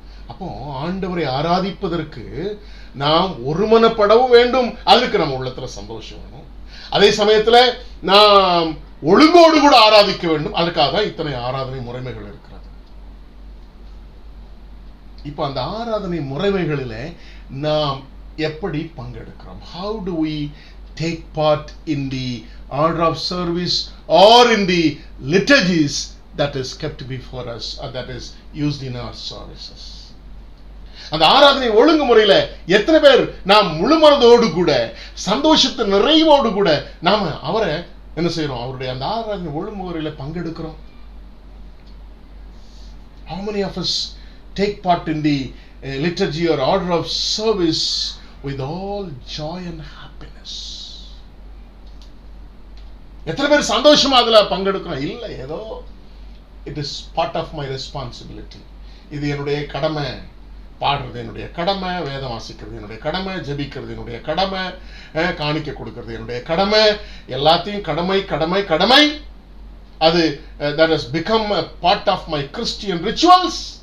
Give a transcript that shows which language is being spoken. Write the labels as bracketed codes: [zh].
[ta] அப்போ ஆண்டவரை ஆராதிப்பதற்கு நாம் ஒருமனப்படவும் வேண்டும். அதுக்கு நம்ம உள்ளத்துல சந்தோஷம் வேணும். அதே சமயத்துல நாம் ஒழுங்கோடு கூட ஆராதிக்க வேண்டும். அதுக்காக தான் இத்தனை ஆராதனை முறைமைகள் இருக்கிறது. இப்ப அந்த ஆராதனை முறைமைகளில நாம் எப்படி பங்கெடுக்கிறோம்? [en] How do we take part in the order of service or in the liturgies that is kept before us or that is used in our services? [ta] அந்த ஆராதனை ஒழுங்குமுறையில எத்தனை பேர் நாம் முழு மனதோடு கூட சந்தோஷத்து நிறைவோடு கூட நாம அவரை என்ன செய்யறோம்? அவருடைய அந்த ஆராதனை ஒழுங்குமுறையில பங்கெடுக்கிறோம். [en] How many of us take part in the liturgy or order of service with all joy and happiness? [ta] எத்தனை பேர் சந்தோஷமா அதுல பங்கெடுக்கிறோம்? இல்ல, ஏதோ [en] it is part of my responsibility. [ta] இது என்னுடைய கடமை. பாடுறது என்னுடைய கடமை, வேதம் வாசிக்கிறது என்னுடைய கடமை, ஜெபிக்கிறது என்னுடைய கடமை, காணிக்கை கொடுக்கிறது என்னுடைய கடமை. எல்லாத்தையும் கடமை கடமை கடமை. அது [en] that has become a part of my Christian rituals.